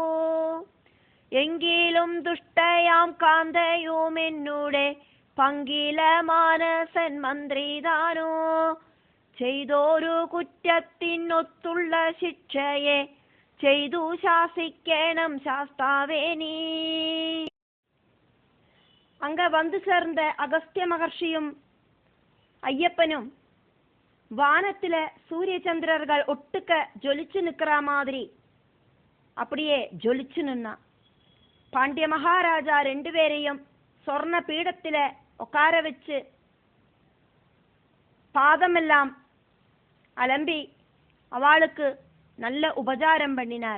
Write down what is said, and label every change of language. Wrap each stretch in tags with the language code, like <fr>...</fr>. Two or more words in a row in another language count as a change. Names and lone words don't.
<ml>എങ്കിലും ദുഷ്ടയാം കാന്തയും എന്നൂടെ പങ്കില മാനസൻ മന്ത്രിതാനോ ചെയ്തോരു കുറ്റത്തിനൊത്തുള്ള ശിക്ഷയെ ചെയ്തു ശാസിക്കണം ശാസ്താവേ നീ.</ml> <ta>அங்க வந்து சேர்ந்த அகஸ்திய மகர்ஷியும் ஐயப்பனும் வானத்துல சூரிய சந்திரர்கள் ஒட்டுக்க ஜொலிச்சு நிக்கிற மாதிரி அப்படியே ஜொலிச்சு நின்னா. பாண்டிய மகாராஜா ரெண்டு பேரையும் சொர்ண பீடத்தில உட்கார வச்சு பாதமெல்லாம் அலம்பி அவளுக்கு நல்ல உபசாரம் பண்ணினார்.</ta>